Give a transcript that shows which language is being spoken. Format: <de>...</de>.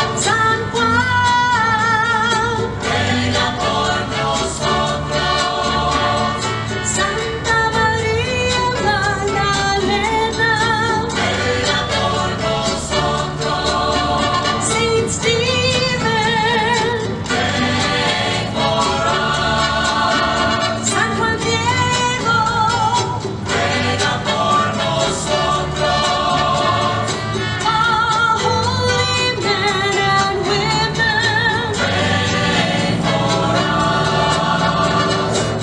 <es>San Juan, ruega por nosotros. Santa María Magdalena, ruega por nosotros.</es> <en>Saint Stephen, pray for us.</en> <es>San Juan Diego, ruega por nosotros.</es> <en>All holy men and women, pray for us.</en>